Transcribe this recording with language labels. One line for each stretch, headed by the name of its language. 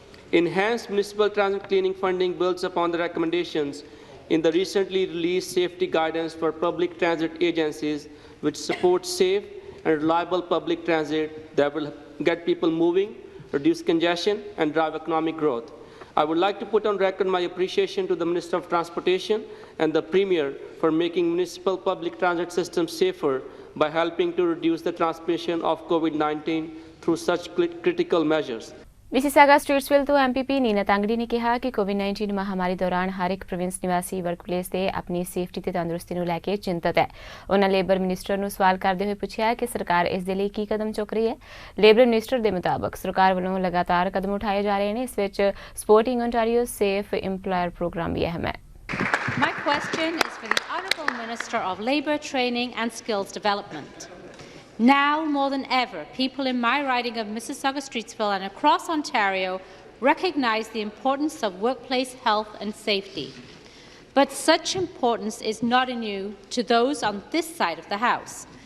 English: Enhanced municipal transit cleaning funding builds upon the recommendations in the recently released safety guidance for public transit agencies, which supports safe and reliable public transit that will get people moving, reduce congestion, and drive economic growth. I would like to put on record my appreciation to the Minister of Transportation and the Premier for making municipal public transit systems safer by helping to reduce the transmission of COVID-19 through such critical measures.
Punjabi: Mississauga ਸਟ੍ਰੀਟਸਵਿਲ ਤੋਂ MPP Nina ਤਾਂਗੜੀ ਨੇ ਕਿਹਾ ਕਿ ਕੋਵਿਡ-19 ਮਹਾਮਾਰੀ ਦੌਰਾਨ ਹਰ ਇੱਕ province ਨਿਵਾਸੀ workplace ਤੇ ਆਪਣੀ ਸੇਫਟੀ ਤੇ ਤੰਦਰੁਸਤੀ ਨੂੰ ਲੈ ਕੇ ਚਿੰਤਤ ਹੈ। ਉਹਨਾਂ ਲੇਬਰ ਮਿਨਿਸਟਰ ਨੂੰ ਸਵਾਲ ਕਰਦੇ ਹੋਏ ਪੁੱਛਿਆ ਕਿ ਸਰਕਾਰ ਇਸ ਦੇ ਲਈ ਕੀ ਕਦਮ ਚੁੱਕ ਰਹੀ ਹੈ। ਲੇਬਰ ਮਿਨਿਸਟਰ ਦੇ ਮੁਤਾਬਕ ਸਰਕਾਰ ਵੱਲੋਂ ਲਗਾਤਾਰ ਕਦਮ ਉਠਾਏ ਜਾ ਰਹੇ ਨੇ। ਇਸ ਵਿੱਚ ਸਪੋਰਟਿੰਗ ਓਨਟਾਰੀਓ ਸੇਫ ਇੰਪਲਾਇਰ ਪ੍ਰੋਗਰਾਮ ਵੀ ਅਹਿਮ ਹੈ।
English: My question is for the Honourable Minister of Labour, Training and Skills Development. Now more than ever, people in my riding of Mississauga Streetsville and across Ontario recognise the importance of workplace health and safety. But such importance is not new to those on this side of the House.